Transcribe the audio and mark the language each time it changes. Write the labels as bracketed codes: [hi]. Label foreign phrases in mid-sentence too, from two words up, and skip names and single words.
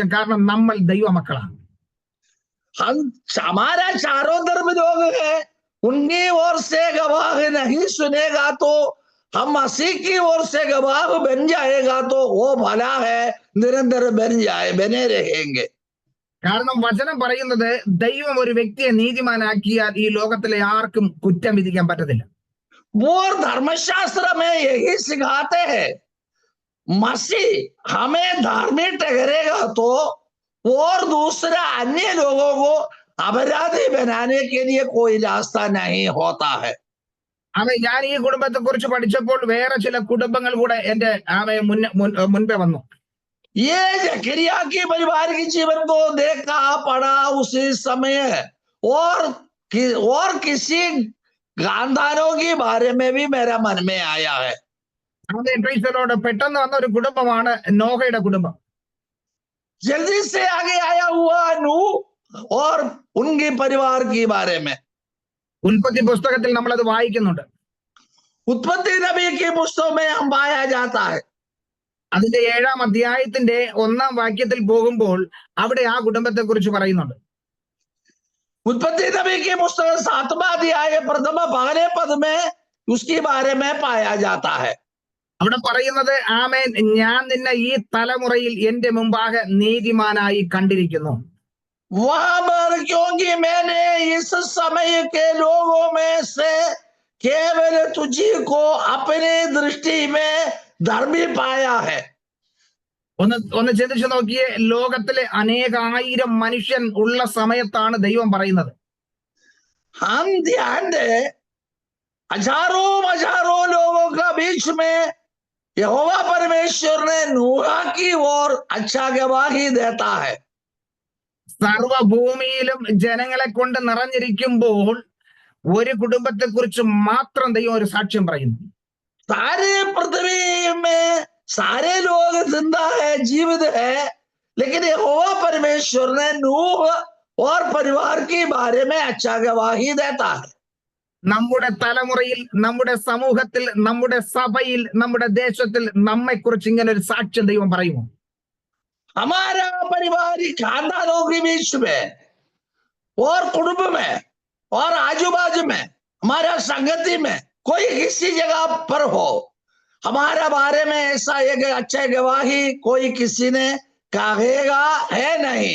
[ml] കാരണം നമ്മൾ ദൈവമക്കളാണ്. [hi] हम हमारा चारों तरफ लोग हैं, उनकी ओर से गवाह नहीं सुनेगा तो हम मसीह की ओर से गवाह बन जाएगा तो वो भला है, निरंतर बने रहेंगे. [ml] കാരണം വചനം പറയുന്നത് ദൈവം ഒരു വ്യക്തിയെ നീതിമാനാക്കിയാൽ ഈ ലോകത്തിലെ ആർക്കും കുറ്റം വിധിക്കാൻ പറ്റത്തില്ല. [hi] वो धर्मशास्त्र में यही सिखाते हैं, मसीह हमें धार्मिक ठहरेगा तो और दूसरा अन्य लोगों को अपराधी बनाने के लिए कोई रास्ता नहीं होता है. [ml] ആമേ, ഞാൻ ഈ കുടുംബത്തെ കുറിച്ച് പഠിച്ചപ്പോൾ വേറെ ചില കുടുംബങ്ങൾ കൂടെ എന്റെ മുൻപേ വന്നു. [hi] ये जकरिया की परिवार के जीवन को देखा पढ़ा उसी समय, और किसी खानदानों के बारे में भी मेरा मन में आया है. [en] ആമേ, praise the Lord. [ml] പെട്ടെന്ന് വന്ന ഒരു കുടുംബമാണ് നോഹയുടെ കുടുംബം. [hi] जल्दी से आगे आया हुआ नूह और उनके परिवार के बारे में [ml] ഉൽപ്പത്തി പുസ്തകത്തിൽ നമ്മൾ അത് വായിക്കുന്നുണ്ട്. [hi] उत्पत्ति नबी की पुस्तक में हम पाया जाता है. [ml] അതിന്റെ 7-ാം അധ്യായത്തിന്റെ 1-ാം വാക്യത്തിൽ പോകുമ്പോൾ അവിടെ ആ കുടുംബത്തെ കുറിച്ച് പറയുന്നുണ്ട്. [hi] उत्पत्ति नबी की पुस्तक 7वां अध्याय प्रथम पहले पद में उसके बारे में पाया जाता है. [ml] അവിടെ പറയുന്നത്, ആമേൻ, ഞാൻ നിന്നെ ഈ തലമുറയിൽ എന്റെ മുമ്പാകെ നീതിമാനായി കണ്ടിരിക്കുന്നു. [hi] वहां पर क्योंकि मैंने इस समय के लोगों में से केवल तुझी को अपनी दृष्टि में धर्मी पाया है. [ml] ഒന്ന് ചിന്തിച്ചു നോക്കിയേ, ലോകത്തിലെ അനേകായിരം മനുഷ്യൻ ഉള്ള സമയത്താണ് ദൈവം പറയുന്നത്. [hi] हम ध्यान दे, हजारों लोगों का बीच में यहोवा परमेश्वर ने नूह की ओर अच्छा गवाही देता है. [ml] സർവഭൂമിയിലും ജനങ്ങളെ കൊണ്ട് നിറഞ്ഞിരിക്കുമ്പോൾ ഒരു കുടുംബത്തെ കുറിച്ച് മാത്രം ദൈവം ഒരു സാക്ഷ്യം പറയുന്നു. [hi] सारे पृथ्वी में सारे लोग जिंदा है, जीवित है, लेकिन यहोवा परमेश्वर ने नूह और परिवार के बारे में अच्छा गवाही देता है. [ml] നമ്മുടെ തലമുറയിൽ, നമ്മുടെ സമൂഹത്തിൽ, നമ്മുടെ സഭയിൽ, നമ്മുടെ ദേശത്തിൽ നമ്മെ കുറിച്ച് ഇങ്ങനെ ഒരു സാക്ഷ്യം ദൈവം പറയുമോ? [hi] हमारा पारिवारिक खानदानों के बीच में और कुटुंब में और आजू बाजू में, हमारा संगति में कोई किसी जगह पर हो, हमारा बारे में ऐसा एक अच्छा गवाही कोई किसी ने कहेगा है नहीं.